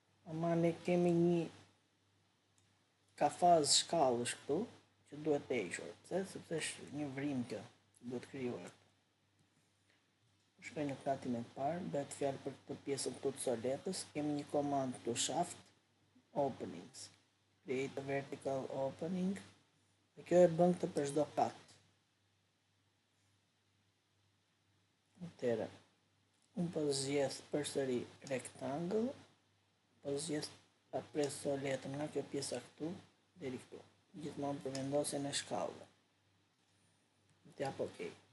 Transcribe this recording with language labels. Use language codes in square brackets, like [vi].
[sq] Ama ne kemi një kafaz shkallësh këtu, që duhet të hequr. Pse? Sepse është një vrim kjo, që duhet krijuar. Shkoj në katin e parë, bëhet fjalë për këtë pjesën këtu të soletës, kemi një komandë këtu shaft openings. [en] Create a vertical opening. [sq] Dhe kjo e bën këtë për çdo kat. Atëherë, unë po zgjedh përsëri rectangle, po zgjedh ta pres soletën nga kjo pjesa këtu deri këtu, gjithmonë për vendosjen e shkallëve. T'jap OK.